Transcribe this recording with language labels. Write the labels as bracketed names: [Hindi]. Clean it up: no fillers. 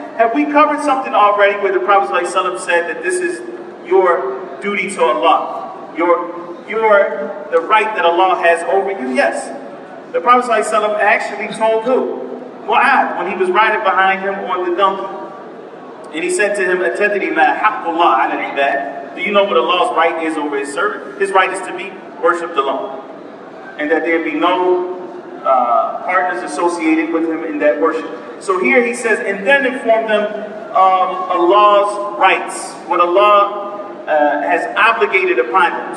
[English] Have we covered something already where the Prophet ﷺ said that this is your duty to Allah? The right that Allah has over you? Yes. The Prophet ﷺ actually told who? Mu'adh, when he was riding behind him on the donkey. And he said to him, [Arabic] أَتَدْرِي مَا حَقُّ اللَّهِ عَلَى الْعِبَادِ? [English] Do you know what Allah's right is over his servant? His right is to be worshipped alone. And that there be no partners associated with him in that worship. So here he says, and then inform them of Allah's rights, what Allah has obligated upon them.